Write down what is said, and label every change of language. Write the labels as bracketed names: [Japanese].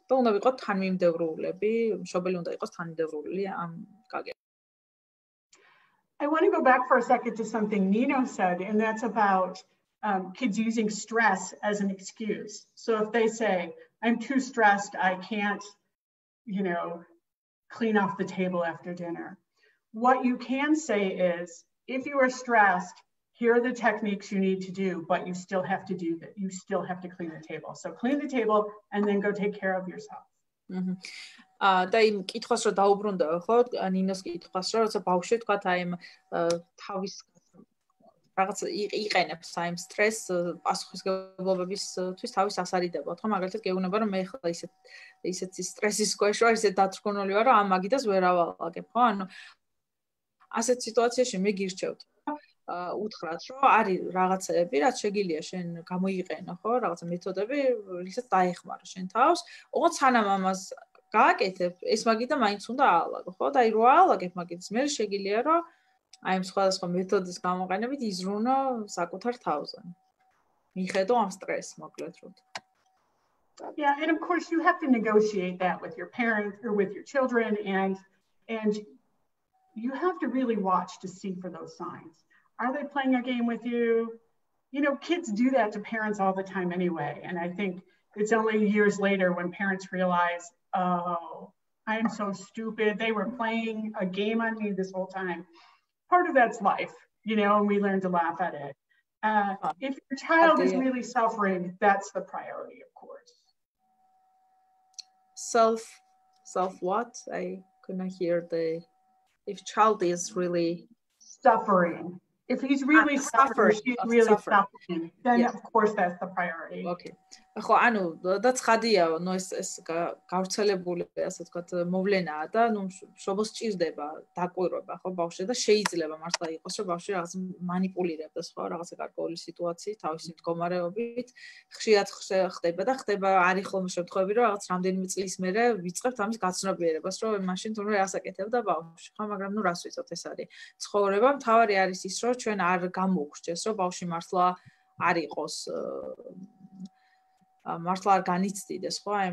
[Georgian] და უნდა ვიყოთ თანმიმდევრულები, მშობელი უნდა იყოს თანმიმდევრული ამ გაგებით. [English] I want to go back for a second to something Nino said, and that's about kids using stress as an excuse. So if they say, I'm too stressed, I can't, clean off the table after dinner. What you can say is, if you are stressed, here are the techniques you need to do, but you still have to do that. You still have to clean the table. So clean the table and then go take care of yourself. [Georgian] და იმ კითხვას რომ დაუბრუნდა, ხო? ნინოს კითხვას რომ როცა ბავშვი თქვა აი თავის რაღაც იყენებს აი ამ სტრეს პასუხისმგებლობებისთვის თავის ასარიდებად, ხო? მაგალითად გეუბნება რომ მე ხლა ისეთი სტრესის ქვეშ ვარ, ისე დათრგუნული ვარ, რომ ამ მაგიდას ვერ ავალაგებ, ხო? ანუ ასეთ სიტუაციაში მე გირჩევთ უთხრათ, რომ არის რაღაცები, რაც შეგიძლია შენ გამოიყენო, ხო? რაღაცა მეთოდები, რისაც დაეხმარო შენ თავს, ოღონდ სანამ ამას გააკეთებ, ეს მაგიდა მაინც უნდა აალაგო, ხო? და აი რო აალაგებ მაგიdas, მე შეგიძლია რომ აი ამ სხვადასხვა მეთოდის გამოყენებით იზრუნო საკუთარ თავზე. მიხედო ამ სტრესს მოკლედ რომ. [English] Yeah, and of course you have to negotiate that with your parents or with your children and you have to really watch to see for those signs. Are they playing a game with you? You know, kids do that to parents all the time anyway. And I think it's only years later when parents realize, oh, I am so stupid. They were playing a game on me this whole time. Part of that's life, you know, and we learn to laugh at it. If your child is really suffering, that's the priority, of course. Self what? I couldn't hear if child is really suffering. If he's really suffering, she's really suffering, then of course that's the priority. Okay. [Georgian] ხო, ანუ და ცხადია, ნუ ეს გავრცელებული, ასე ვთქვათ, მოვლენაა და ნუ შობოს ჭირდება დაკვირვება, ხო, ბავშვზე და შეიძლება მართლა იყოს, რომ ბავშვი რაღაც მანიპულირებდეს, ხო, რაღაცა გარკვეული სიტუაციით, თავისი მდგომარეობით, ხშირად ხდება და ხდება არის ხოლმე შემთხვევები, რომ რაღაც რამდენიმე წლის მერე ვიწყებთ ამის გაცნობიერებას, რომ მაშინ თუნდაც ასაკეთებდა ბავშვი, ხო, მაგრამ ნუ რას ვიცოთ, ეს არის ცხოვრება, მთავარი არის ის, რომ ჩვენ არ გამოგვრჩეს, რომ ბავშვი მართლა არ იყოს მართლა არ განიცდიდეს, ხო?